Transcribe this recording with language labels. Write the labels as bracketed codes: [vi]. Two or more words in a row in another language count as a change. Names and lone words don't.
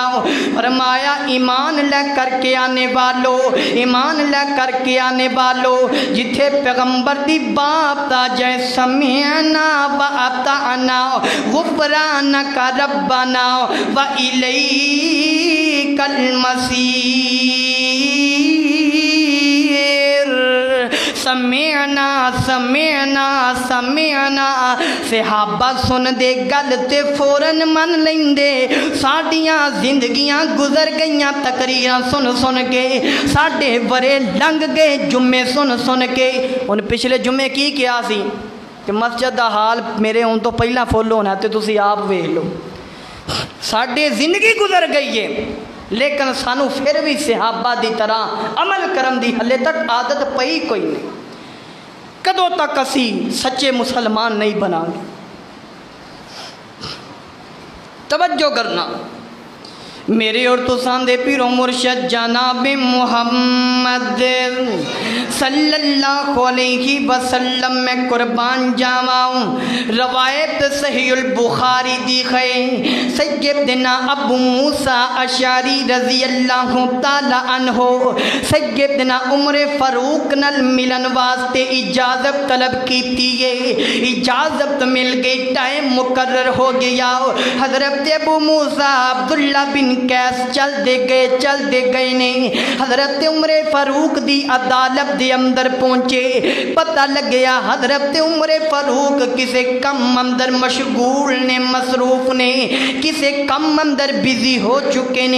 [ur] فرمایا ایمان لے کر کے آنے والو، ایمان لے کر کے آنے والو، [pa] جتھے پیغمبر دی بات آ جائے [ar] سمعنا و اطعنا غفرانک ربنا و الیک المصیر، سمعنا سمعنا سمعنا، [pa] صحابہ سن دے گل تے فوراً من لیندے، ساڈیاں زندگیاں گزر گئیاں تقریراں سن سن کے، ساڈے برے لنگ گئے جمعے سن سن کے۔ ان پچھلے جمعے کی کیا سی کہ مسجد دا حال میرے ہون تو پہلا فل ہونا تے تسی آپ ویکھ لو، ساڈے زندگی گزر گئی ہے لیکن سانو پھر بھی صحابہ دی طرح عمل کرن دی ہلے تک عادت پئی کوئی نہیں۔ کدوں تک اسی سچے مسلمان نہیں بنا گے؟ توجہ کرنا، میرے اور تساں دے پیرو مرشد جناب محمد [ar] صلی اللہ علیہ وسلم [pa] میں قربان جاواں، روایت صحیح البخاری دی ہے، سیدنا ابو موسیٰ اشعری [ar] رضی اللہ تعالی عنہ [pa] سیدنا عمر فاروق نال ملن واسطے اجازت طلب کیتی ہے، اجازت مل گئی، ٹائم مقرر ہو گیا، حضرت ابو موسیٰ عبداللہ بن کیس چل دے گئے نے، حضرت عمر فاروق دی عدالت دے اندر پہنچے، پتہ لگیا حضرت عمر فاروق کسے کم اندر مشغول نے، مصروف نے، کسے کم اندر بزی ہو چکے نے۔